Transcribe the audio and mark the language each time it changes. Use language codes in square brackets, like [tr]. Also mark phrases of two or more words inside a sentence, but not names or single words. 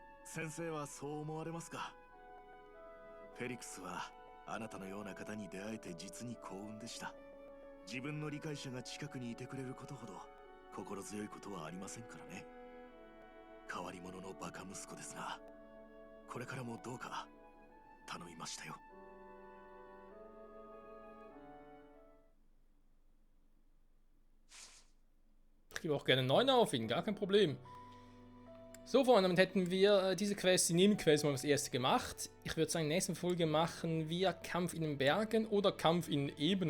[ja] 先生はそう思われますか？フェリクスはあなたのような方に出会えて実に幸運でした。自分の理解者が近くにいてくれることほど心強いことはありませんからね。変わり者のバカ息子ですが、これからもどうか頼みましたよ。 [de] Ich gebe auch gerne 9 auf ihn, gar kein Problem. So, Freunde, damit hätten wir diese Quest, die Nebenquest, mal das erste gemacht. Ich würde sagen, in der nächsten Folge machen wir Kampf in den Bergen oder Kampf in Ebenen.